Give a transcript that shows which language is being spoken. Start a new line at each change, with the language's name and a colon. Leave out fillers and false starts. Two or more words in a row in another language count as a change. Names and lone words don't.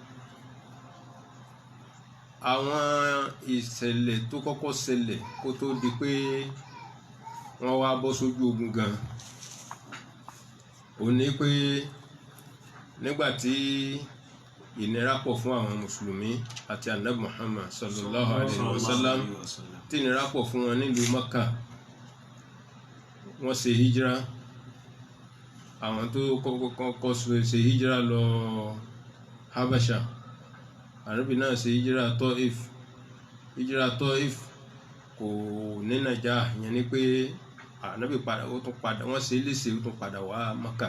Yoruba: àwọn ìṣẹ̀lẹ̀ tó kọ́kọ́ ṣẹlẹ̀ kó tó di pé wọ́n wá bọ́ sójú ogun gan ó ní pé nígbàtí ìnira pọ̀ fún àwọn mùsùlùmí àti Ànábì Muhammad
Arabic: صلى الله عليه وسلم,
Yoruba: tí ìnira pọ̀ fún wọn nílùú Mákà, wọ́n ṣe hijira. àwọn tó kọ́kọ́ ṣe hijira lọ Habasha, Ànábì náà ṣe hijira Taif. hijira Taif kò ní nàjà, ìyẹn ni pé Ànábì padà ó tún padà, wọ́n ṣe léṣe ó tún padà wá Mákà.